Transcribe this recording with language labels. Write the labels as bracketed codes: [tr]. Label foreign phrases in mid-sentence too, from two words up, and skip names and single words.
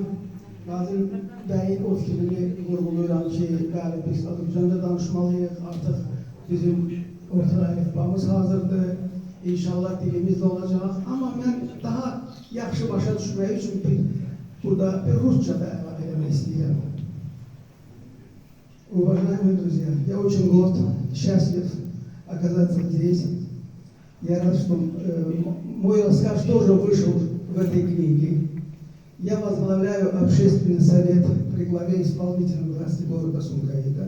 [az] Nazim bəyin o fikrini vurğuluyuram ki, bəli, biz Azərbaycanda danışmalıyıq. Artıq bizim orta əlifbamız hazırdır. İnşallah dilimiz də olacaq. Amma mən daha yaxşı başa düşmək üçün burada bir Rusça da əlavə eləmək istəyirəm. [ru] Уважаемые друзья, я очень горд, счастлив оказаться здесь. Я рад, что мой рассказ тоже вышел в этой книге. Я возглавляю общественный совет при главе исполнительной власти города Сумгаита.